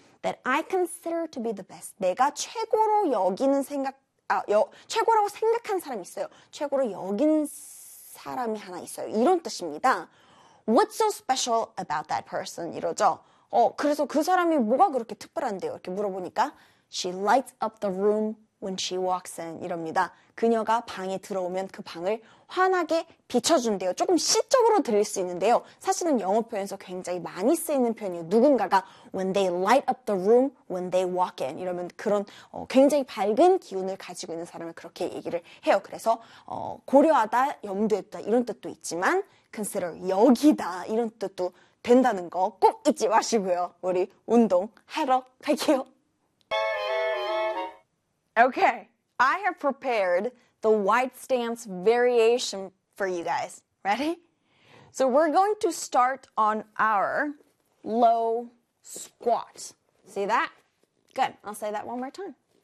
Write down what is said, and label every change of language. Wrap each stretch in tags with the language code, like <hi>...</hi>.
<en>That I consider to be the best,</en> <ko>내가 최고로 여기는 생각 최고라고 생각한 사람이 있어요. 최고로 여긴 사람이 하나 있어요. 이런 뜻입니다.</ko> <en>What's so special about that person?</en> <ko>이러죠. 그래서 그 사람이 뭐가 그렇게 특별한데요? 이렇게 물어보니까</ko> <en>She lights up the room when she walks in.</en> <ko>이럽니다. 그녀가 방에 들어오면 그 방을 환하게 비춰준대요. 조금 시적으로 들릴 수 있는데요. 사실은 영어 표현에서 굉장히 많이 쓰이는 표현이에요. 누군가가</ko> <en>when they light up the room, when they walk in.</en> <ko>이러면 그런 굉장히 밝은 기운을 가지고 있는 사람을 그렇게 얘기를 해요. 그래서 고려하다, 염두에 두다 이런 뜻도 있지만 consider 여기다 이런 뜻도 된다는 거 꼭 잊지 마시고요. 우리 운동하러 갈게요.</ko> <en>Okay, I have prepared the wide stance variation for you guys. Ready? So we're going to start on our low squat. See that? Good. I'll say that one more time.</en>